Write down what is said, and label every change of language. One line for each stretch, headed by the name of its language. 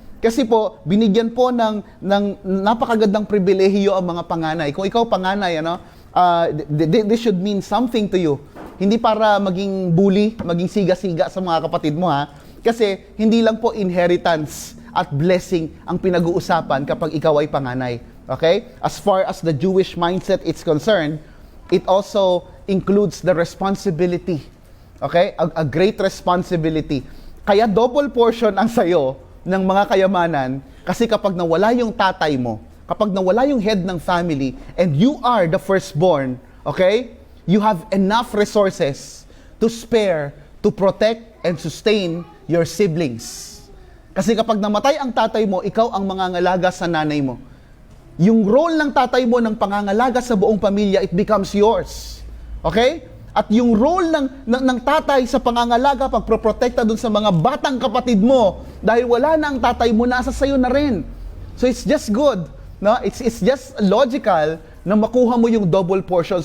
Filipino: Kasi po binigyan po ng napakagandang pribilehiyo ang mga panganay. Kung ikaw panganay,
English: this should mean something to you.
Filipino: Hindi para maging bully, maging siga-siga sa mga kapatid mo, ha? Kasi hindi lang po inheritance at blessing ang pinag-uusapan kapag ikaw ay panganay.
English: Okay? As far as the Jewish mindset is concerned, it also includes the responsibility. Okay? A great responsibility.
Filipino: Kaya double portion ang sayo ng mga kayamanan kasi kapag nawala yung tatay mo, kapag nawala yung head ng family,
English: and you are the firstborn,
Filipino: okay?
English: You have enough resources to spare, to protect, and sustain your siblings.
Filipino: Kasi kapag namatay ang tatay mo, ikaw ang mangangalaga sa nanay mo. Yung role ng tatay mo ng pangangalaga sa buong pamilya,
English: it becomes yours.
Filipino: Okay? At yung role ng tatay sa pangangalaga, pagproprotekta dun sa mga batang kapatid mo, dahil wala na ang tatay mo, nasa sayo na rin.
English: So it's just good. No, it's just logical
Filipino: na makuha mo yung
English: double portion.